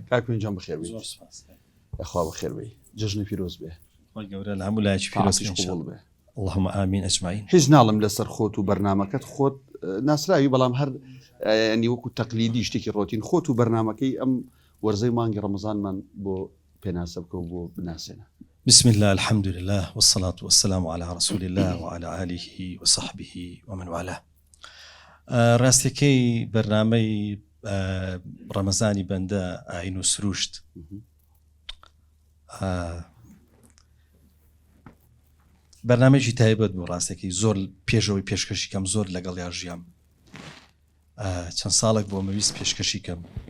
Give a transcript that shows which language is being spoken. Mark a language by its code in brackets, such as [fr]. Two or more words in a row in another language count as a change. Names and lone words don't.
[ckb] کاک پێنجام بەخێر بێ خوا بەخێر بێ جژنی پیرۆز بێ گەورە لە هەموو لایەکی پیرۆزیش قبول بێ [ar] اللهم آمین ئەجمعین [ckb] هیچ ناڵم لەسەر خۆت و بەرنامەکەت خۆت ناسراوی بەڵام هەر ینی وەکو تەقلیدی شتێکی ڕۆتین خۆت و بەرنامەکەی ئەم وەرزەی مانگی ڕەمەزانمان بۆ پێناسە بکە و بۆ بناسێنە [ar] بسم الله الحمد لله والصلاة والسلام على رسول الله وعلى آله وصحبه ومن والاه [ckb] ڕاستیەکەی بەرنامەی ڕەمەزانی بەندە ئاین و سروشت بەرنامەیەکی تایبەت بوو ڕاستێکی زۆر پێشەوەی پێشکەشی کەم زۆر لەگەڵ یا ژیام چەند ساڵێک بۆ مەویست پێشکەشی کەم